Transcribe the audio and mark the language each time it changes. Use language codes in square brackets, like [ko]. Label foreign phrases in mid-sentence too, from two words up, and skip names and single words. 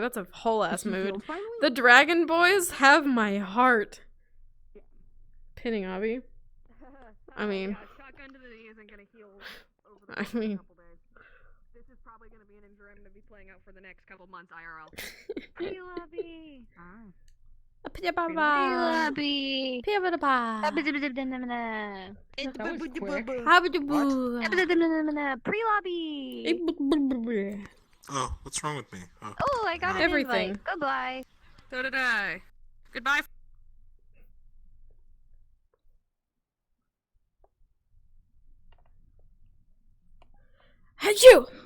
[en] That's a whole ass Is he mood. healed finally? The Dragon Boys have my heart. Pinning Abby. I mean- shotgun to the knee isn't gonna heal over the I next mean- couple days. This is probably gonna be an injury I'm gonna be playing out for the next couple months IRL. Pre-lobby. Pia-ba-ba. Pre-lobby. Pia-ba-da-ba. Pre-lobby. That was quick. Habba-da-boo. Pre-lobby. Oh, what's wrong with me? Oh. Oh, I got an Everything. invite. Goodbye. So did I. Goodbye. Achoo!